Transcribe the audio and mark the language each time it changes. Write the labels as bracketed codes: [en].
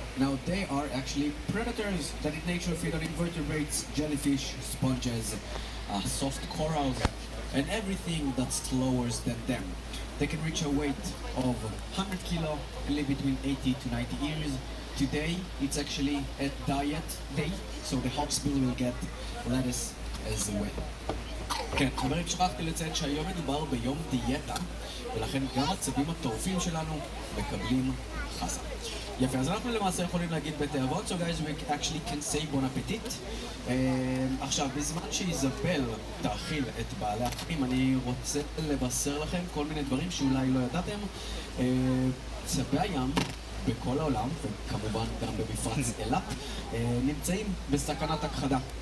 [en] Now they are actually predators that in nature feed on invertebrates, jellyfish, sponges, soft corals, and everything that's slower than them. They can reach a weight of 100 kilo and live between 80 to 90 years. Today it's actually a diet day, so the hawksbill will get lettuce as well. [he] כן, חברים, שכחתי לציין שהיום מדובר ביום דיאטה, ולכן גם הצבים הטורפים שלנו מקבלים חסה. יפה, אז אנחנו למעשה יכולים להגיד בתאבות, [en] so guys, we actually can say bon appetit. [he] עכשיו, בזמן שאיזבל תאכיל את בעלי החיים, אני רוצה לבשר לכם כל מיני דברים שאולי לא ידעתם. צבי הים בכל העולם, וכמובן גם במפרץ אילת, נמצאים בסכנת הכחדה.